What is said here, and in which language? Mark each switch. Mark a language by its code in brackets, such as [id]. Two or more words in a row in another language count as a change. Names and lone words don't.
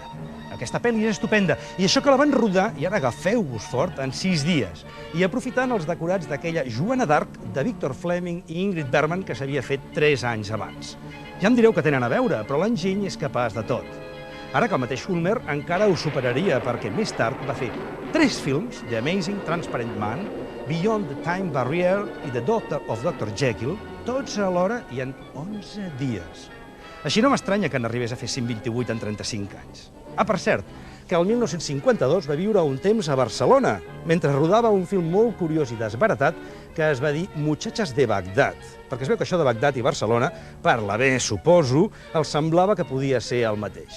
[ca] Aquesta pel·li és estupenda, i això que la van rodar, i ara agafeu-vos fort, en 6 dies, i aprofitant els decorats d'aquella Joana d'Arc de Victor Fleming i Ingrid Bergman que s'havia fet 3 anys abans. Ja em direu que tenen a veure, però l'enginy és capaç de tot. Ara que el mateix Ulmer encara ho superaria, perquè més tard va fer 3 films, The Amazing Transparent Man, Beyond the Time Barrier i The Daughter of Dr. Jekyll, tots alhora i en 11 dies. Així no m'estranya que n'arribés a fer 128 en 35 anys. Per cert, que el 1952 va viure un temps a Barcelona, mentre rodava un film molt curiós i desbaratat que es va dir Muchachas de Bagdad, perquè es veu que això de Bagdad i Barcelona, per la B, suposo, els semblava que podia ser el mateix.